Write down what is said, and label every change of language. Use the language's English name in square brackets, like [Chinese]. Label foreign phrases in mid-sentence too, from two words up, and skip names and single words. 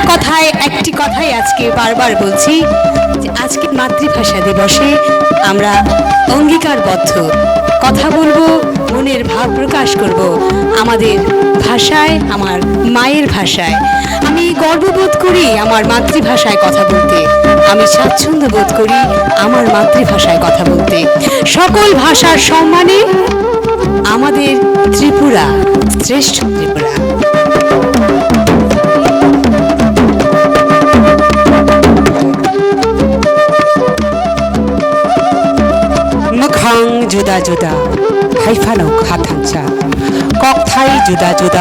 [Bangla] কথায় একটি কথাই আজকে বারবার বলছি যে আজকে মাতৃভাষা দিবসে আমরা অঙ্গীকারবদ্ধ কথা বলবো মনের ভাব প্রকাশ করব আমাদের ভাষায় আমার মায়ের ভাষায় আমি গর্ববোধ করি আমার মাতৃভাষায় কথা বলতে আমি স্বাচ্ছন্দ্য বোধ করি আমার মাতৃভাষায় কথা বলতে সকল ভাষার সম্মানে আমাদের ত্রিপুরা শ্রেষ্ঠ ত্রিপুরা [Kok Borok] मोखां जुदा जुदा हाइफानो खाथांसा ककथाय जुदा जुदा